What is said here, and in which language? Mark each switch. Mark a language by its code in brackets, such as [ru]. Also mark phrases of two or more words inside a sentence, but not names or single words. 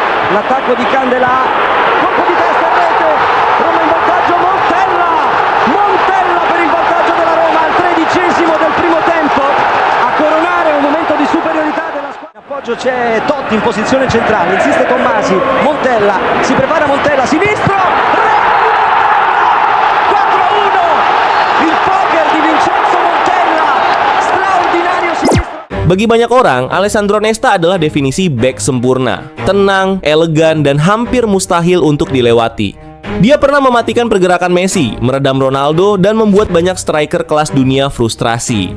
[it] L'attacco di Candela, colpo di testa in rete, Roma in vantaggio, Montella per il vantaggio della Roma al 13° del primo tempo, a coronare un momento di superiorità della squadra. In appoggio c'è Totti in posizione centrale, insiste Tommasi, Montella, si prepara Montella, sinistro, [id] Bagi banyak orang, Alessandro Nesta adalah definisi bek sempurna, tenang, elegan, dan hampir mustahil untuk dilewati. Dia pernah mematikan pergerakan Messi, meredam Ronaldo, dan membuat banyak striker kelas dunia frustrasi.